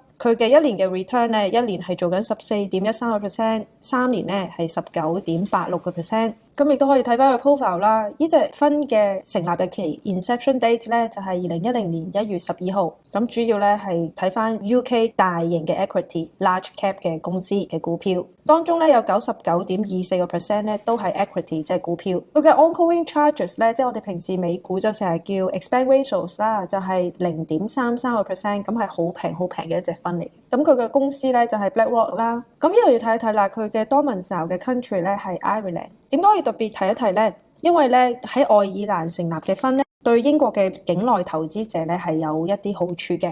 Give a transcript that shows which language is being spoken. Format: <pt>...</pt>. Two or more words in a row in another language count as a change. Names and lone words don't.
<yue>佢嘅一年嘅 return 咧，一年係做緊14.13%， 3年咧係19.86%。咁亦都可以睇翻佢 profile 啦。呢隻 fund 嘅成立日期</yue> <en>inception date</en> <yue>咧就係2010年1月12號。咁主要咧係睇翻 UK 大型嘅</yue> <en>equity large cap</en> <yue>嘅公司嘅股票，當中咧有99.24% 咧都係 equity 即係股票。佢嘅</yue> <en>ongoing charges</en> <yue>咧，即係我哋平時美股就成日叫</yue> <en>expense ratios</en> <yue>啦，就係0.33%，咁係好平嘅一隻 fund 嚟嘅。咁佢嘅公司咧就係 BlackRock 啦。咁呢度要睇一睇啦，佢嘅 domicile 嘅 country 咧係 Ireland。點解要特別提一提咧？因為咧喺愛爾蘭成立嘅 fund 咧，對英國嘅境內投資者咧係有一啲好處嘅。</yue>